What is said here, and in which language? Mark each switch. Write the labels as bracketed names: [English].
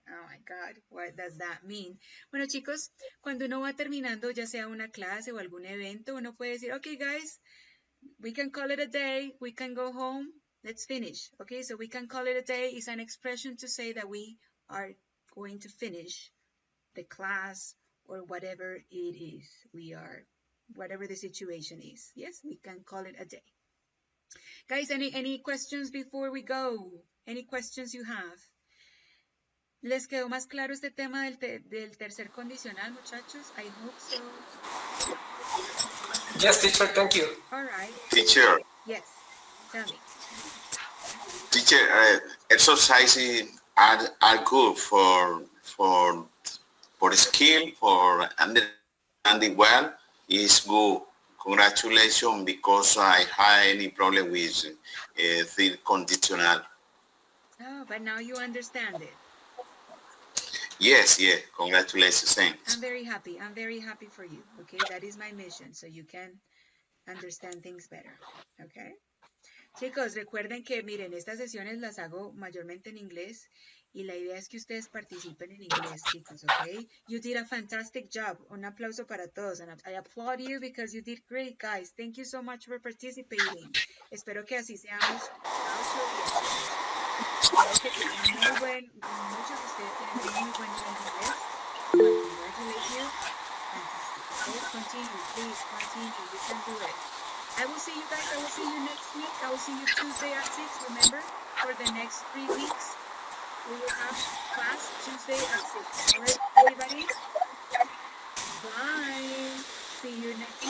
[English] Oh my God, what does that mean? [Spanish] Bueno, chicos, cuando uno va terminando, ya sea una clase o algún evento, uno puede decir, [English] okay, guys, we can call it a day. We can go home. Let's finish. Okay, so we can call it a day is an expression to say that we are going to finish the class or whatever it is whatever the situation is. Yes, we can call it a day. Guys, any questions before we go? Any questions you have? [Spanish] ¿Les quedó más claro este tema del tercer condicional, muchachos? [English] I hope so. Yes, teacher, thank you. All right. Teacher. Yes, tell me. Teacher, exercises are good for for skill, for understanding well, is good. Congratulations, because I had any problem with the conditional. Oh, but now you understand it. Yes, yes. Congratulations, thanks. I'm very happy. I'm very happy for you. Okay, that is my mission, so you can understand things better. Okay. [Spanish] Chicos, recuerden que, miren, estas sesiones las hago mayormente en inglés y la idea es que ustedes participen en inglés, chicos, ¿ok? [English] You did a fantastic job. [Spanish] Un aplauso para todos. [English] And I applaud you because you did great, guys. Thank you so much for participating. [Spanish] Espero que así seamos cada 8 días, chicos. Veo que tienen muchos de ustedes tienen un muy buen nivel de inglés. [English] So I congratulate you. Fantastic, okay? Continue, please, continue. You can do it. I will see you guys. I will see you next week. I will see you Tuesday at 6. Remember, for the next 3 weeks, we will have class Tuesday at 6. All right, everybody? Bye. See you next week.